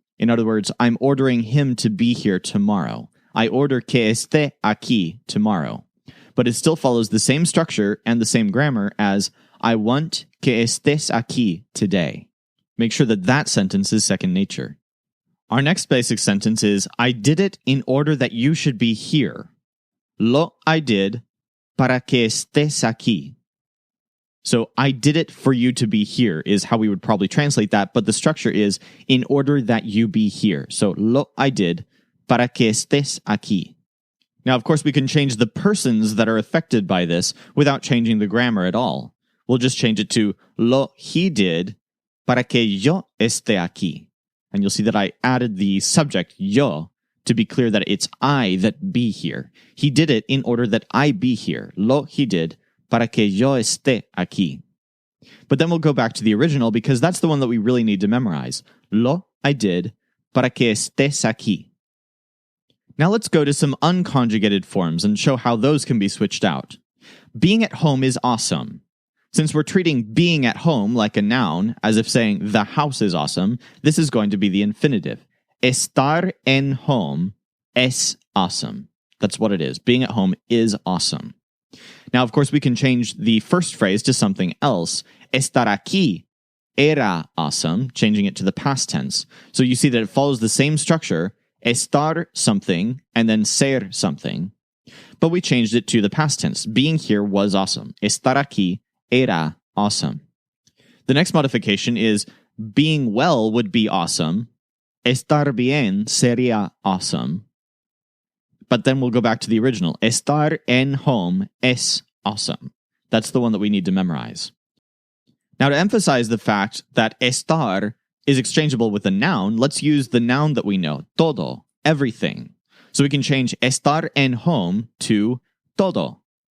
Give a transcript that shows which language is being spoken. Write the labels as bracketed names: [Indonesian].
[English] In other words, I'm ordering him to be here tomorrow. I order [Spanish] que esté aquí [English] tomorrow. But it still follows the same structure and the same grammar as I want [Spanish] que estés aquí [English] today. Make sure that that sentence is second nature. Our next basic sentence is, I did it in order that you should be here. [Spanish] Lo [English] I did [Spanish] para que estés aquí. [English] So, I did it for you to be here is how we would probably translate that, but the structure is, in order that you be here. [Spanish] So, lo [English] I did [Spanish] para que estés aquí. [English] Now, of course, we can change the persons that are affected by this without changing the grammar at all. We'll just change it to, [Spanish] lo [English] he did [Spanish] para que yo esté aquí. [English] And you'll see that I added the subject, yo, to be clear that it's I that be here. He did it in order that I be here. [Spanish] Lo [English] he did [Spanish] para que yo esté aquí. [English] But then we'll go back to the original because that's the one that we really need to memorize. [Spanish] Lo [English] I did [Spanish] para que estés aquí. [English] Now let's go to some unconjugated forms and show how those can be switched out. Being at home is awesome. Since we're treating being at home like a noun, as if saying the house is awesome, this is going to be the infinitive. [Spanish] Estar en [English] home [Spanish] es [English] awesome. That's what it is. Being at home is awesome. Now, of course, we can change the first phrase to something else. [Spanish] Estar aquí era [English] awesome, changing it to the past tense. So you see that it follows the same structure, estar something, and then ser something. But we changed it to the past tense. Being here was awesome. [Spanish] Estar aquí era [English] awesome. The next modification is being well would be awesome. [Spanish] Estar bien sería awesome. [English] But then we'll go back to the original. [Spanish] Estar en [English] home [Spanish] es [English] awesome. That's the one that we need to memorize. Now, to emphasize the fact that estar is exchangeable with a noun, let's use the noun that we know, todo, everything. So we can change [Spanish] estar en [English] home to todo.